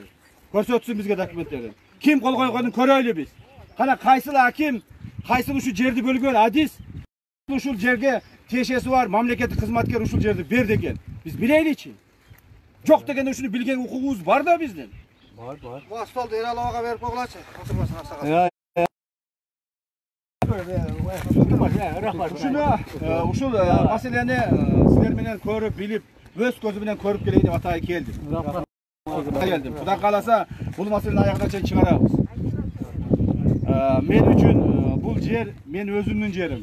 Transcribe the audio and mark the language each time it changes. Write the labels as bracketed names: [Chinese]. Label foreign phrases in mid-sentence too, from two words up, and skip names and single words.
[Kyrgyz] Көрсөтсүн бизге документтерин. Ким кол койгонун көрөлү биз. Кана кайсыл аким, кайсыл ушу жерди бөлгөн адис, ушул жерге тиешеси бар мамлекеттик кызматкер ушул жерди бер деген. Биз билейличи. Жок дегенде ушуну билген укугубуз бар да биздин. Бар. Бу столду Эраловага берип койгуларчы. Отурмасын аксага. Ушул маселени силер менен көрүп, билип, өз көзү менен көрүп келейин деп атайын келдим. Кудай кааласа, бул маселени аягына чейин чыгарабыз. Мен үчүн бул жер мен өзүмдүн жерим.